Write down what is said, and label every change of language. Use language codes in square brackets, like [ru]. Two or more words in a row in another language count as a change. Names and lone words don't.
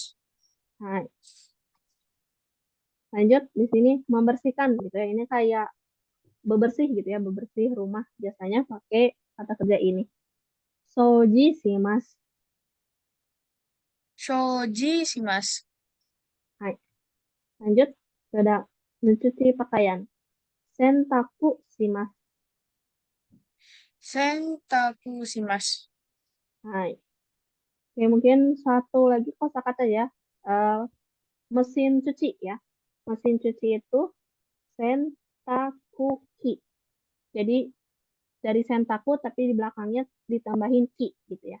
[id] Nah, lanjut di sini membersihkan gitu ya. Ini kayak bebersih gitu ya, bebersih rumah biasanya pakai kata kerja ini. [ja] 掃除ます. 掃除します. [id] Hai. Lanjut sudah mencuci pakaian. [ja] 洗濯ます. 洗濯します. [id] Hai. Oke, mungkin satu lagi kosakata ya. Eh, mesin cuci ya. Mesin cuci itu sentakuki. Jadi dari sentaku tapi di belakangnya ditambahin ki gitu ya.